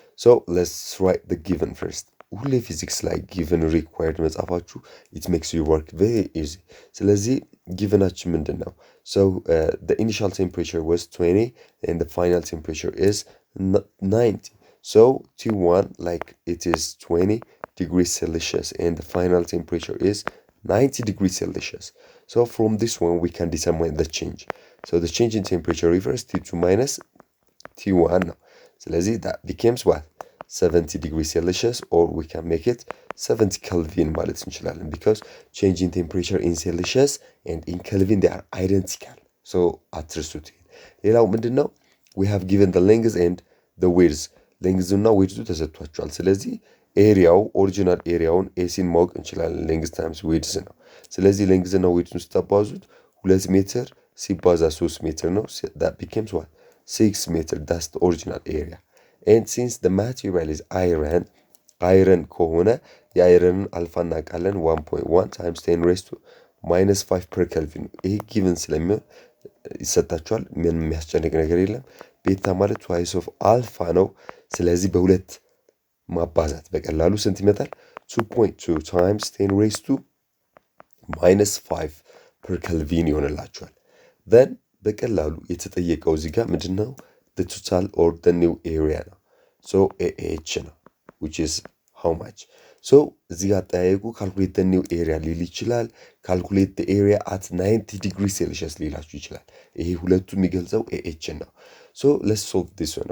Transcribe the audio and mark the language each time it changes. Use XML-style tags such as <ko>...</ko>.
<en>So let's write the given first.</en> <am>ሁሌ ፊዚክስ ላይ given required መጻፋችሁ</am> <en>it makes your work very easy.</en> <am>ስለዚህ givenአችን ምንድን ነው?</am> <en>So the initial temperature was 20 and the final temperature is 90. So T1 like it is 20 degrees Celsius and the final temperature is 90 degrees Celsius. So from this one we can determine the change. So the change in temperature refers T2 minus T1 ነው። ስለዚህ that becomes what? 70 degrees Celsius, or we can make it 70 Kelvin</en> <am>ማለት እንችላለን</am> <en>because change in temperature in Celsius and in Kelvin they are identical.</en> <am>So አትርሱት። ሌላው ምንድን ነው?</am> <en>We have given the length and the width.</en> <am>ሌንግዙና ዊድዙ ተሰጥቷቸዋል። ስለዚህ ኤሪያው ኦሪጂናል ኤሪያውን ኤሲን ማወቅ እንችላለን። ሌንግዝ ታይምስ ዊድዝ ነው። ስለዚህ ሌንግዝና ዊድዙን ስታባዙት 2 ሜትር ሲባዛ 3 ሜትር ነው።</am> <en>that becomes what? 6 meter. That's the original area. And since the material is iron</en> <am>ከሆነ የአይረንን አልፋ እናውቃለን</am> <en>1.1 times 10 raised to minus 5 per Kelvin።</en> <am>ይሄ ጊቭን ስለሚሆን ይሰጣቸዋል። ምንም የሚያስጨንቅ ነገር የለም። ቤታ ማለት twice of አልፋ ነው። ስለዚህ በሁለት ማባዛት በቀላሉ ስንት ይመጣል?</am> <en>2.2 times 10 raised to minus 5 per Kelvin ይሆንላቸዋል። then</en> <am>በቀላሉ የተጠየቀው እዚህ ጋር ምንድነው?</am> <en>the total or the new area ነው። so AH ነው which is how much? so</en> <am>እዚህ ጋር ጠያየቁ</am> <en>calculate the new area</en> <am>ሊል ይችላል።</am> <en>calculate the area at 90 degrees Celsius</en> <am>ሊላችሁ ይችላል። ይሄ ሁለቱ የሚገልጸው AH ነው።</am> <en>so let's solve this one.</en>